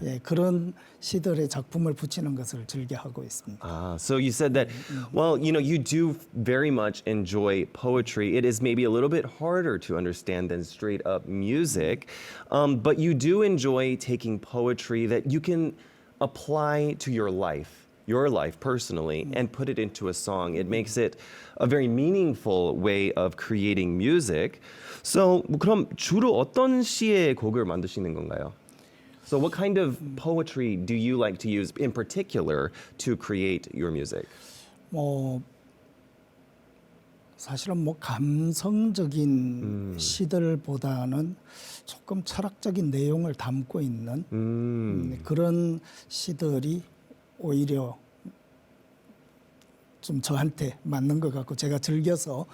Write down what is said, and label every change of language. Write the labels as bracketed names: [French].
[Korean] 예, 그런 시들의 작품을 붙이는 것을 즐겨하고 있습니다. [English] So you said that, well, you know, you do very much enjoy poetry. It is maybe a little bit harder to understand than straight up music, but you do enjoy taking poetry that you can apply to your life personally, and put it into a song. It makes it a very meaningful way of creating music. [Korean] So 그럼 주로 어떤 시의 곡을 만드시는 건가요? [English] So what kind of poetry do you like to use in particular to create your music? [Korean] 뭐 사실은 뭐 감성적인 시들보다는 조금 철학적인 내용을 담고 있는 그런 시들이 오히려 좀 저한테 맞는 것 같고 제가 즐겨서